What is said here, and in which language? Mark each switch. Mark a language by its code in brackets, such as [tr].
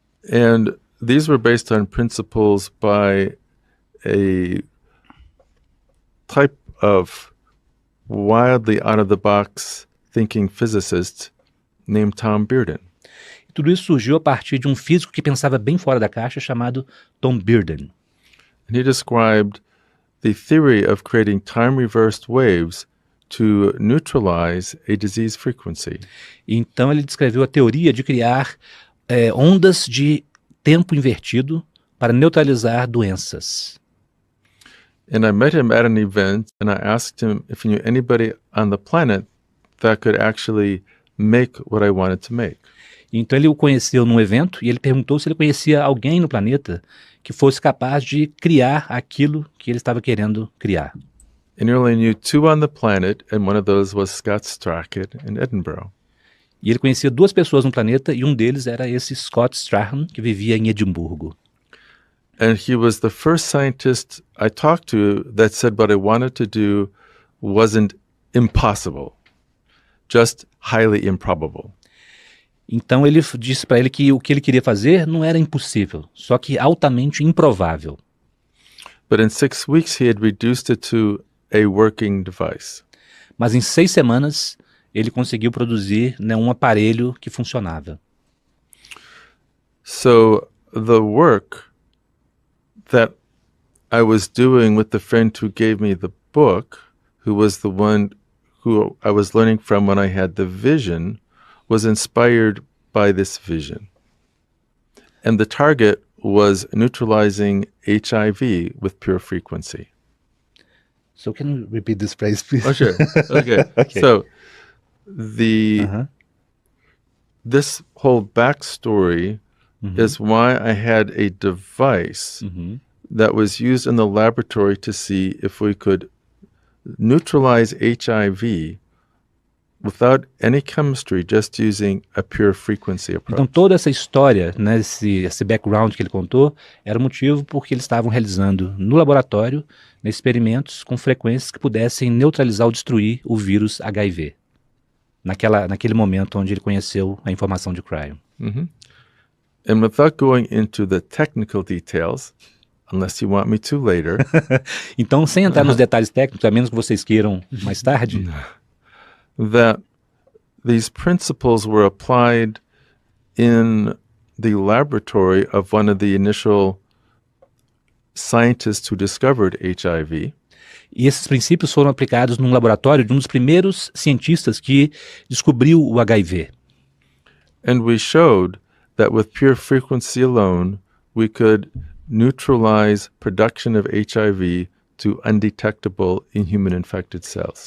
[en] And these were based on principles by a type of wildly out-of-the-box thinking physicist named Tom Bearden. [pt] E tudo isso surgiu a partir de um físico que pensava bem fora da caixa, chamado Tom Bearden. [en] And he described the theory of creating time-reversed waves to neutralize a disease frequency. [pt] Então ele descreveu a teoria de criar ondas de tempo invertido para neutralizar doenças. [en] And I met him at an event and I asked him if he knew anybody on the planet that could actually make what I wanted to make. [pt] Então ele o conheceu num evento e ele perguntou se ele conhecia alguém no planeta que fosse capaz de criar aquilo que ele estava querendo criar. [en] And he only knew 2 on the planet, and one of those was Scott Strackett in Edinburgh. [pt] E ele conhecia 2 pessoas no planeta e um deles era esse Scott Strahan, que vivia em Edimburgo. [en] And he was the first scientist I talked to that said what I wanted to do wasn't impossible, just highly improbable. [pt] Então ele disse para ele que o que ele queria fazer não era impossível, só que altamente improvável. [en] But in 6 weeks, he had reduced it to a working device. [pt] Mas em 6 semanas ele conseguiu produzir, né, um aparelho que funcionava. [en] So the work that I was doing with the friend who gave me the book, who was the one who I was learning from when I had the vision, was inspired by this vision. And the target was neutralizing HIV with pure frequency. So can you repeat this phrase, please? Oh, sure. Okay. Okay. So the this whole backstory is why I had a device that was used in the laboratory to see if we could neutralize HIV without any chemistry, just using a pure frequency approach. [pt] Então toda essa história, né, esse background que ele contou, era o motivo porque eles estavam realizando no laboratório, né, experimentos com frequências que pudessem neutralizar ou destruir o vírus HIV. Naquele momento onde ele conheceu a informação de Cryon. [en] And without going into the technical details, unless you want me to later, [pt] Então, sem entrar nos detalhes técnicos, a menos que vocês queiram mais tarde, [en] that these principles were applied in the laboratory of one of the initial scientists who discovered HIV. [pt] e esses princípios foram aplicados num laboratório de um dos primeiros cientistas que descobriu o HIV. [en] And we showed that with pure frequency alone, we could neutralize production of HIV to undetectable in human infected cells.